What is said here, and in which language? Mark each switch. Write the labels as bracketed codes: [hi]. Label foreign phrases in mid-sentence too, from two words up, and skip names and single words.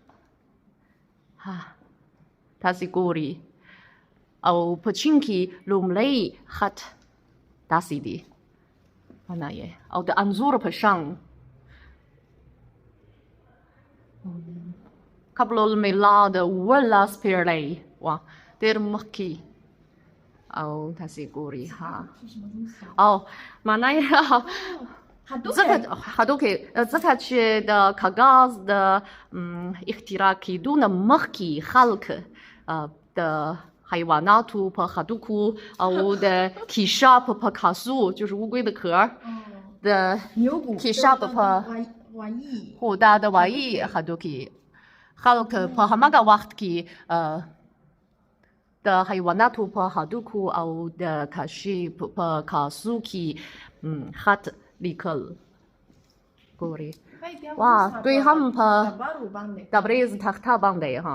[ps] تاسې ګورئ او په چین کې لومړی خط داسې دی معنا یې او د انځور په شان قبل المیلاد 11 پېړۍ وه ډېر مخکې او تاسې ګورئ او معنا یې ځکه چې د کاغذ د اختراع کېدو نه مخکې خلک د حیواناتو په هډوکو او د کیشاپ په کاسو [zh] 就是乌龟的壳 [ps] د کیشاپ په دا د وایي هډوکي خلک په هماغه وخت کې د حیواناتو په هډوکو او د کاشیپ په کاسو کې خط لیکل ګورئ دوی هم په ډبریز تخته باندې